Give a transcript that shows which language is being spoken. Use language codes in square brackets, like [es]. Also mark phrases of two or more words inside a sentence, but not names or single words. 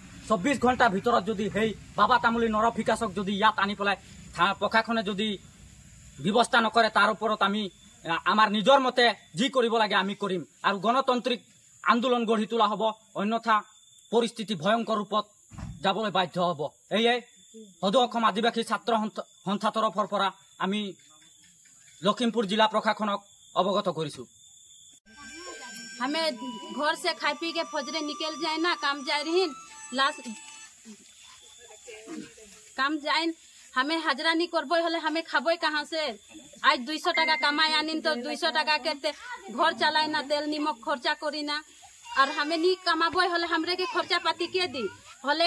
[as] 24 ঘণ্টাৰ ভিতৰত যদি সেই বাবা তামুলী নৰপিশাচক যদি ইয়াত আনি পেলাই প্ৰশাসনে যদি ব্যৱস্থা নকৰে, তাৰ ওপৰত আমি আমাৰ নিজৰ মতে যি কৰিব লাগে আমি কৰিম আৰু গণতান্ত্ৰিক আন্দোলন গঢ়ি তোলা হ'ব, অন্যথা পৰিস্থিতি ভয়ংকৰ ৰূপত যাবলৈ বাধ্য হ'ব। এয়ে সদৌ অসম আদিবাসী ছাত্ৰ সন্থা তৰফৰ পৰা আমি লখিমপুৰ জিলা প্ৰশাসনক অৱগত কৰিছোঁ। [sck] हमें घर से खाई पी के फजरे निकल जाए ना, काम जाए रही काम जाए, हमें हाजरा नहीं करबो हले हमें खाबो कहाँ से। आज 200 टाका कमाई आनिन तो 200 टाका के घर चलाए ना, तेल निमक खर्चा करी ना, और हमें नहीं कमाबो हले हमरे के खर्चा पाती के दी हले।